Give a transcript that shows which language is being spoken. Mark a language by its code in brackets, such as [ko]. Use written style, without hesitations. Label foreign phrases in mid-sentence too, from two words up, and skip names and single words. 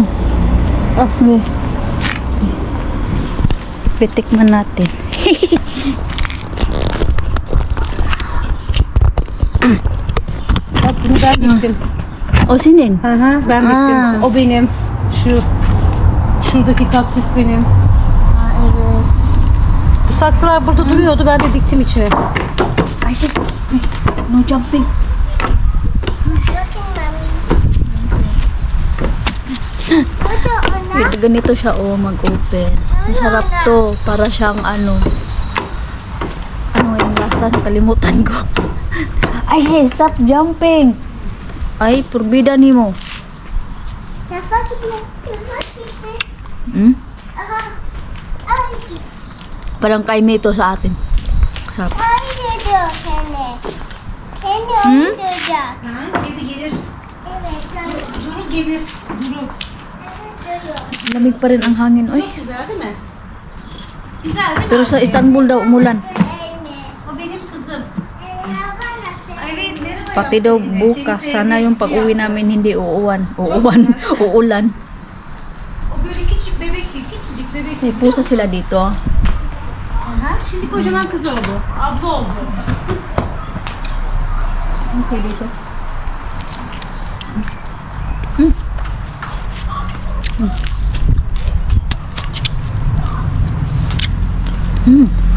[tl] Okay. Pitikman natin. [tr] Bak bunu ben diktim. O senin? Hı, ben diktim. Aa. O benim. Şuradaki kaktüs benim. Evet. Bu saksılar burada duruyordu. Ben de diktim içine. Ayşe. [en] No jumping. Wait, [tl] ganito siya mag-open. Masarap to. Para siyang ano yung lasa? Nakalimutan ko. Ayşe, [en] stop jumping. [tl] Ay, purbida ni mo. Hmm? Parang kaime ito sa atin. Sarap. Hmm? [tr] Kedi gelir. Duru gelir. Duru. [tl] Lamig pa rin ang hangin. Oy. [tr] Güzel değil mi? Güzel değil mi? [tl] Pero sa Istanbul daw umulan. [tr] O benim kızım. Evet, merhaba. [tl] Pati daw bukas. Sana yung pag-uwi namin hindi uulan. Uulan. [tr] O böyle küçük bebek değil, küçücük bebek. [tl] May pusa sila dito. [tr] Aha, şimdi kocaman kız oldu. Abla oldu. [tl] Okay, dito. Mm.